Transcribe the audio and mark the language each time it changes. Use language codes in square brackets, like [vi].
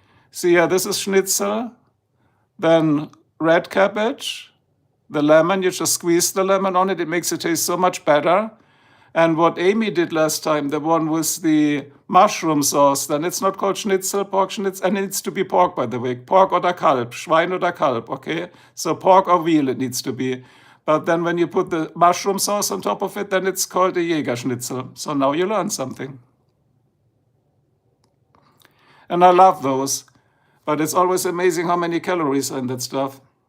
[en] See, yeah, this is schnitzel. Then red cabbage, the lemon, you just squeeze the lemon on it. It makes it taste so much better. And what Amy did last time, the one with the mushroom sauce, then it's not called schnitzel, pork schnitzel, and it needs to be pork, by the way. [de] Pork oder Kalb, Schwein oder Kalb, okay? [en] So pork or veal it needs to be. But then when you put the mushroom sauce on top of it, then it's called a Jägerschnitzel. So now you learn something. And I love those. But it's always amazing how many calories are in that stuff.